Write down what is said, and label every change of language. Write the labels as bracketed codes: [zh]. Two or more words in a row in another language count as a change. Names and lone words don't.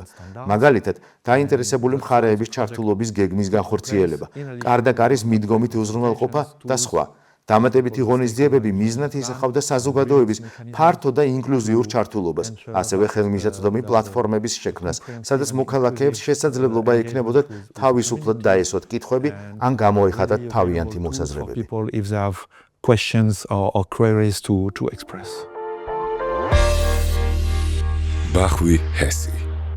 [ka] მაგალითად, დაინტერესებული მხარეების ჩართულობის გეგმის განხორციელება, კარდაკარის მიდგომით უზრუნველყოფა და სხვა. დამატებითი ღონისძიებები მიზნად ისახავდა საზოგადოების ფართო და ინკლუზიურ ჩართულობას, ასევე ხელმისაწვდომი პლატფორმების შექმნას, სადაც მოქალაქეებს შესაძლებლობა ექნებოდათ თავისუფლად დაესვათ კითხვები ან გამოეხატათ თავიანთი მოსაზრებები. [en] If they have questions or queries to express. [ka] ბახვი ჰესი